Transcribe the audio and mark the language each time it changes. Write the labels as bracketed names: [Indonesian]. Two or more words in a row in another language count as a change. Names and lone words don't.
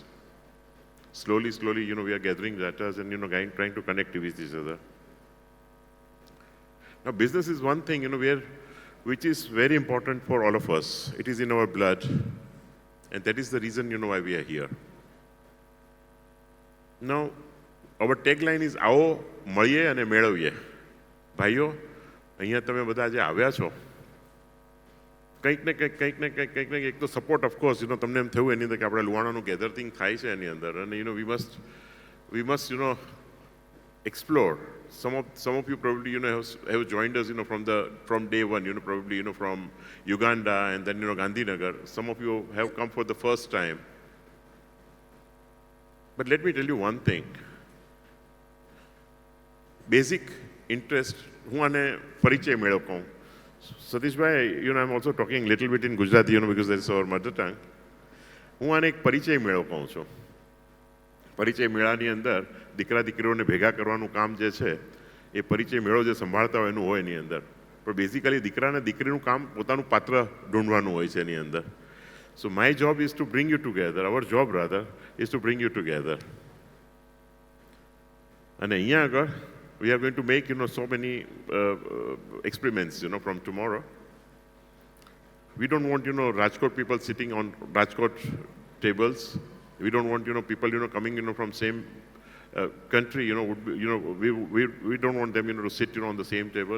[English] Slowly, we are gathering data and, trying to connect with each other. Now, business is one thing, which is very important for all of us. It is in our blood. And that is the reason, why we are here. Now, our tagline is, [Gujarati] આવો મળીએ અને મેળવીએ. ભાઈઓ, અહીંયા તમે બધા જે આવ્યા છો, કંઈક ને કંઈક એક તો સપોર્ટ ઓફકોર્સ તમને એમ થયું એની અંદર કે આપણે લુહાણાનું ગેધરિંગ થાય છે એની અંદર અને [English] we must explore. Some of you probably have joined us from day one, probably from Uganda and then Gandhinagar. Some of you have come for the first time. But let me tell you one thing. Basic interest, [Gujarati] હું આને પરિચય મેળવું. [English] Satish Bhai, I'm also talking a little bit in Gujarati, because that is our mother tongue. [Gujarati] હું આને એક પરિચય મેળો કહું છું. પરિચય મેળાની અંદર દીકરા દીકરીઓને ભેગા કરવાનું કામ જે છે એ પરિચય મેળો જે સંભાળતા હોય એનું હોય એની અંદર પણ બેઝિકલી દીકરા અને દીકરીનું કામ પોતાનું પાત્ર ઢૂંઢવાનું હોય છે એની અંદર. [English] So my job is to bring you together. Our job rather is to bring you together. And [Gujarati] અહીંયા આગળ [English] we are going to make so many experiments from tomorrow. We don't want Rajkot people sitting on Rajkot tables. We don't want people coming from same country. We don't want them to sit on the same table.